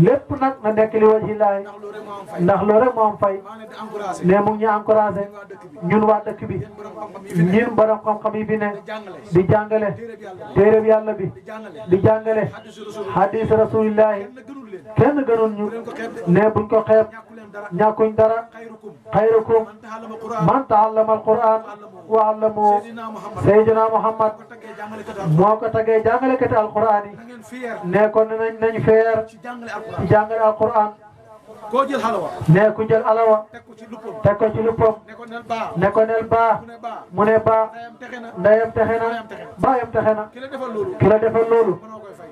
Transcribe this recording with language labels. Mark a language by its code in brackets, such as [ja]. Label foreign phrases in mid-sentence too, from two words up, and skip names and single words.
[wo] Lépp nag na nekk li waji laay. Ndax loolu rek moo am fay. Ndax loolu rek moo am fay. Maa ngi leen di encouragé. Ne mu ngi ñu encouragé. Ñun waa dëkk bi. Ñun waa dëkk bi. Yéen borom xam-xam yi fi ne. Ñun borom xam-xam yi fi ne. Di jàngale. Di jàngale. Téereb Yàlla. Téereb Yàlla bi. Di jàngale. Di jàngale. Hadiisu Rasuulullaah. Hadiisu Rasuulullaah. Kenn gënul leen. Kenn gënul ñu. Bu leen ko xeeb de. Ne buñ ko xeeb. Ñàkku leen dara. Ñàkkuñ dara. Xayrukum. [ar] خيركم من تعلم القرآن من تعلم القرآن وعلمه. سيدنا محمد. [wo] Seydina Muhammad. Moo ko taggee jàngalekati Alquraan. Moo ko taggee jàngalekati Alquraan yi. Na ngeen fier. Ne ko nañ, nañ fier Ci jàngale Alquraan. ci jàngale Alquraan. Koo jël xalawa. Ne ku jël alawa. Teg ko ci luppam. Teg ko ci luppam. Ne ko nel baa. Ne ko nel baa. Mu ne baa. Mu ne baa. Ndeyam texe na. Ndeyam texe na. Baayam texe na. Baayam texe na. Ki la defal loolu. Ki la defal loolu. Mënoo koy fay.